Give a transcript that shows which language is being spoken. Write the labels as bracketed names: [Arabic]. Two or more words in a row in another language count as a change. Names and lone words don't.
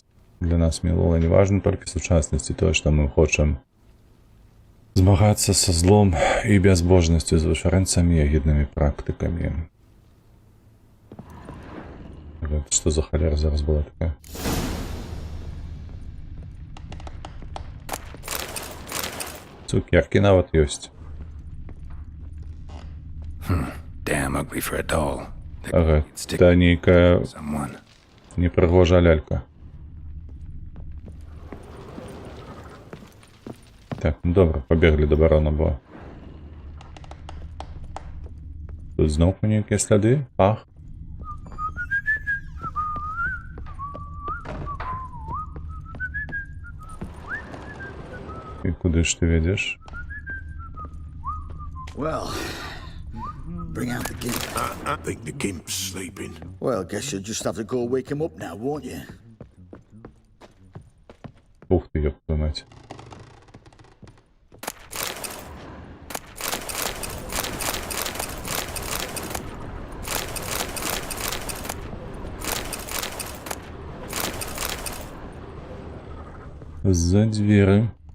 [Belarusian] Для нас мінулае не важна толькі сучаснасць і тое, што мы хочам змагацца са злом і бязбожнасцю, з вышарэнцамі і агіднымі практыкамі. Гэта што за халера зараз была такая? Цукеркі нават ёсць. [English] damn ugly for a doll. [Belarusian] Ага, та нейкая [English] Someone. [Belarusian] непрыгожая лялька. Так, ну добра, пабеглі да барона, бо... Тут зноўку нейкія сляды? Ах. І куды ж ты вядзеш? [English] Well, bring out the gimp. I think the gimp's sleeping. Well, guess you'll just have to go wake him up now, won't you? [Russian] Ух ты, ёб твою мать. За двери.